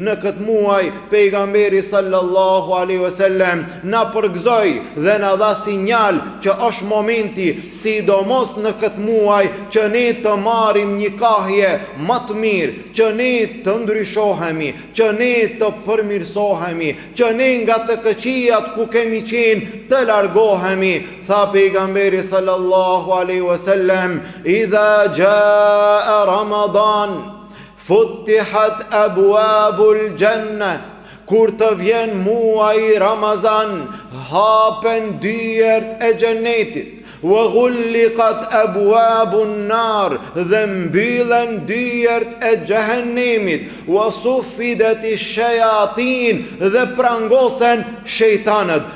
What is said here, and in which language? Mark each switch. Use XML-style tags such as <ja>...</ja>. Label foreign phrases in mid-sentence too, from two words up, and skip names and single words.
<sq>Në këtë muaj pejgamberi</sq> <ar>صلى الله عليه وسلم</ar> <sq>na përgëzoi dhe na dha sinjal që është momenti, sidomos në këtë muaj, që ne të marrim një kahje më të mirë, që ne të ndryshohemi, që ne të përmirësohemi, që ne nga të këqijat ku kemi qenë të largohemi. Tha pejgamberi</sq> <ar>صلى الله عليه وسلم إذا جاء رمضان فتحت أبواب الجنة,</ar> <sq>kur të vjen muaji Ramazan, hapen dyert e xhenetit.</sq> <ar>وغلقت أبواب النار,</ar> <sq>dhe mbyllen dyert e xhehenemit.</sq> <ar>وصفدت الشياطين,</ar> <sq>dhe prangosen shejtanët.</sq>